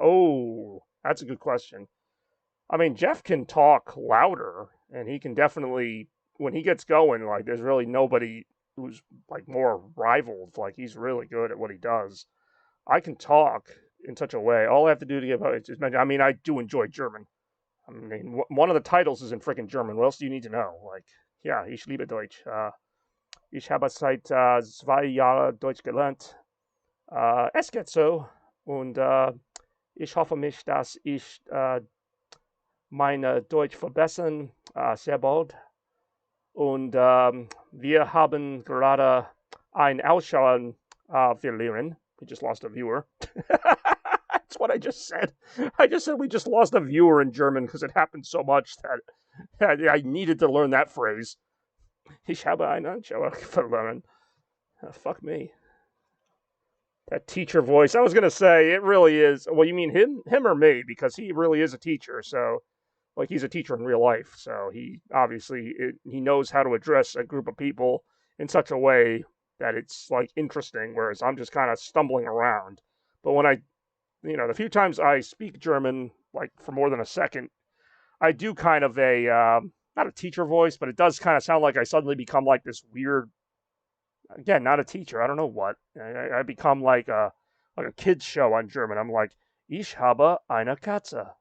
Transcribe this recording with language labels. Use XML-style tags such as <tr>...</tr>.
<en>Oh, that's a good question. I mean, Jeff can talk louder, and he can definitely, when he gets going, like, there's really nobody who's, like, more rivaled. Like, he's really good at what he does. I can talk in such a way. All I have to do to get is just mention, I mean, I do enjoy German. I mean, one of the titles is in freaking German. What else do you need to know? Like, yeah,</en> <de>ich liebe Deutsch. Ich habe seit 2 Jahren Deutsch gelernt. Es geht so. Und ich hoffe mich, dass ich meine Deutsch verbessern sehr bald. Und wir haben gerade ein Ausschau verlieren.</de> <en>We just lost a viewer. That's what I just said. I just said we just lost a viewer in German because it happened so much that I needed to learn that phrase.</en> <de>Ich habe einen Ausschau verloren.</de> <en>Fuck me. That teacher voice. I was going to say, it really is. Well, you mean him or me? Because he really is a teacher. So, like, he's a teacher in real life. So he obviously, he knows how to address a group of people in such a way that it's, like, interesting. Whereas I'm just kind of stumbling around. But when you know, the few times I speak German, like, for more than a second, I do kind of not a teacher voice, but it does kind of sound like I suddenly become, like, this weird, again, not a teacher, I don't know what. I become like a kid's show on German. I'm like,</en> <de>ich habe eine Katze.</de>